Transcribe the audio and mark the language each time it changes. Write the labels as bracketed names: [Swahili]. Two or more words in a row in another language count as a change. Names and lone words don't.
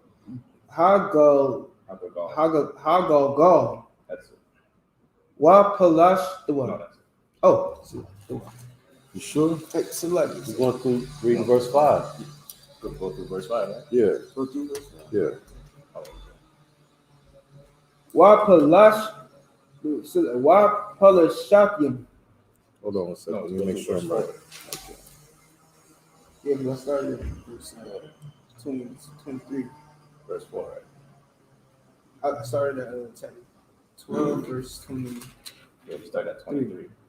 [English] Hagal. That's it. Wa palash. No, that's it. Oh, You sure? hey, select. We're going to read verse 5. Go through verse 5, right? Yeah, Go through this. yeah. Wa palash. Wa palashakyam. Hold on a second. No, Let me make sure I'm right. Okay. Yeah, because I started at verse 23. Verse 4, right? I started at chapter 12, verse 20. Yeah, we start at 23.